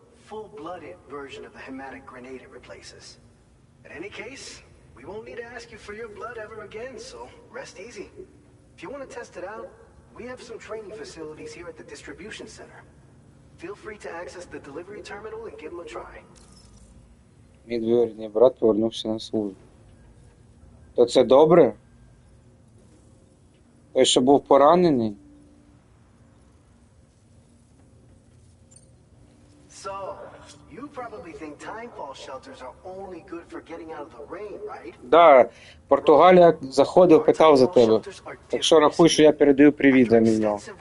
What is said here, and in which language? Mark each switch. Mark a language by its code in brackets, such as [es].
[en] full-blooded version of the hematic grenade it replaces. In any case, we won't need to ask you for your blood ever again, so rest easy. If you want to test it out, we have some training facilities here at the distribution center. Feel free to access the delivery terminal and give them a try. [uk] Мій двоюрідний брат повернувся на службу. То це добре? Той, що був поранений? [en] So, you probably think timefall shelters are only good for getting out of the rain, right? [uk] Да, Португалія заходив, питав за тебе. Так що рахуй, що я передаю привіт за нього.